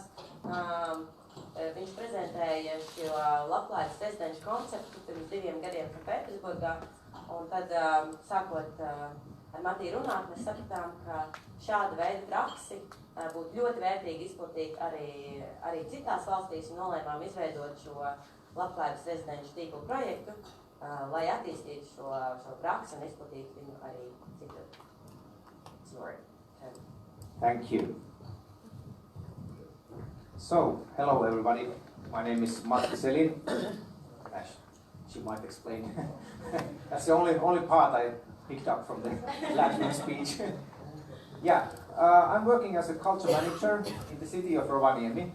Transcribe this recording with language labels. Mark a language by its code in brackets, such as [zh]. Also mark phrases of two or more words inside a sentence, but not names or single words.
[lv] Viņš prezentēja šo Labklājības rezidenču konceptu pirms 2 gadiem Pēterburgā, un tad sākot ar Matīju runāt, mēs sapratām, ka šāda veida praksi būtu ļoti vērtīgi izplatīt arī citās valstīs, un nolēmām izveidot šo Labklājības rezidenču tīklu projektu, lai attīstītu šo praksi un izplatītu viņu arī citur. [en] Thank you. So, hello everybody. My name is Matīs Eliņš. She might explain. That's the only part I picked up from the Latvian speech. Yeah, I'm working as a culture manager in the city of Rovaniemi.